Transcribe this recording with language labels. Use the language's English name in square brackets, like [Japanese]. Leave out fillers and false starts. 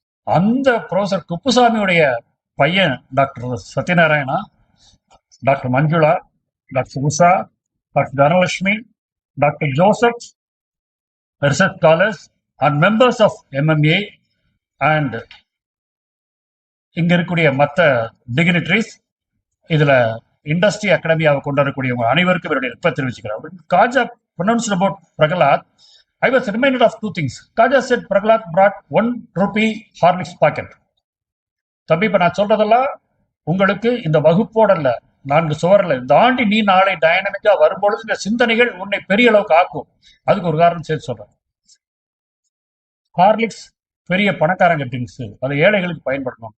[Tamil] அந்த ப்ரொஃபசர் குப்புசாமியுடைய பையன் doctor Satyanarayana, doctor Manjula, doctor Usha, doctor Dhanalakshmi, doctor Joseph, [English] research scholars and members of MMA and [Tamil] இங்க இருக்கக்கூடிய மற்ற டிக்னிட்டரிஸ், இதுல இண்டஸ்ட்ரி அகாடமியாவை கொண்டு வரக்கூடியவங்க அனைவருக்கும் இவருடைய நட்பை தெரிவிச்சுக்கிறார். [English] Kaja pronounced about Prahalad, I was reminded of 2 things. Kaja said Prahalad brought 1 rupee Horlicks packet. [Tamil] தம்பி, இப்ப நான் சொல்றதெல்லாம் உங்களுக்கு இந்த வகுப்போட இல்ல, 4 சுவரில் தாண்டி நீ நாளை டைனமிக்கா வரும்பொழுது இந்த சிந்தனைகள் உன்னை பெரிய அளவுக்கு ஆக்கும். அதுக்கு ஒரு காரணம் சேர்த்து சொல்றேன். ஹார்லிக்ஸ் பெரிய பணக்காரங்க ட்ரிங்க்ஸ், அது ஏழைகளுக்கு பயன்படுத்தணும்.